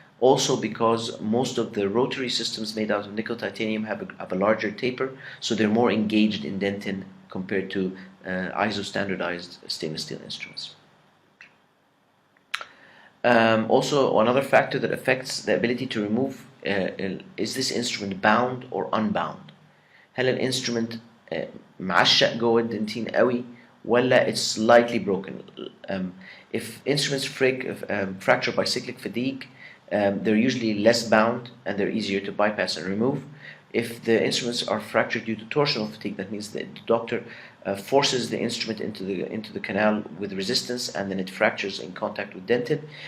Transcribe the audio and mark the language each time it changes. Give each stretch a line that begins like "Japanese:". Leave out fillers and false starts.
English: Also because most of the rotary systems made out of nickel titanium have a larger taper, so they're more engaged in dentin compared to ISO standardized stainless steel instruments. Also, another factor that affects the ability to remove is this instrument bound or unbound.
Arabic: هل الانسترومنت معشق جوه الدنتين قوي ولا
English: it's slightly broken. If instruments fracture by cyclic fatigue, they're usually less bound and they're easier to bypass and remove. If the instruments are fractured due to torsional fatigue, that means that the doctor forces the instrument into the canal with resistance, and then it fractures in contact with dentin.